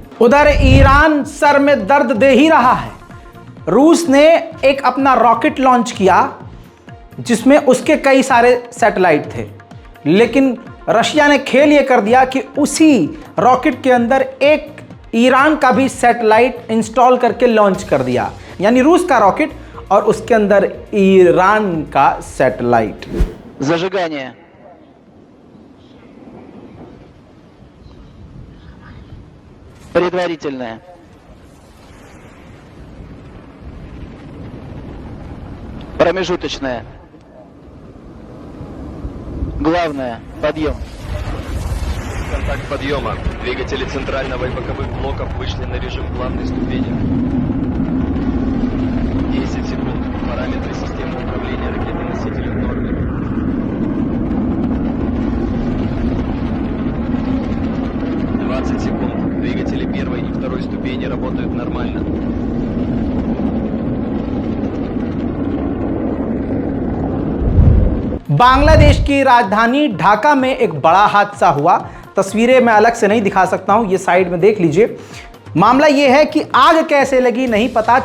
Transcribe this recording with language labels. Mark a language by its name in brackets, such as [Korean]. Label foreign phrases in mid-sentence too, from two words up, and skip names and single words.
[Hindi] उधर ईरान सर में दर्द दे ही रहा है। रूस ने एक अपना रॉकेट लॉन्च किया जिसमें उसके कई सारे सैटेलाइट थे, लेकिन रशिया ने खेल ये कर दिया कि उसी रॉकेट के अंदर एक ईरान का भी सैटेलाइट इंस्टॉल करके लॉन्च कर दिया। यानी रूस का रॉकेट और उसके अंदर ईरान का सैटेलाइट। [Russian] Зажигание. Предварительное. Промежуточное. Главное. Подъем. Контакт подъема. Двигатели центрального и боковых блоков вышли на режим главной ступени. 10 секунд. Параметры системы управления ракетоносителем в норме. «20 секунд. Двигатели первой и второй ступени работают нормально. [Hindi] बांग्लादेश की राजधानी ढाका में एक बड़ा हादसा हुआ। तस्वीरें मैं अलग से नहीं दिखा सकता हूं, ये साइड में देख लीजिए। मामला ये है कि आग कैसे लगी नहीं पता।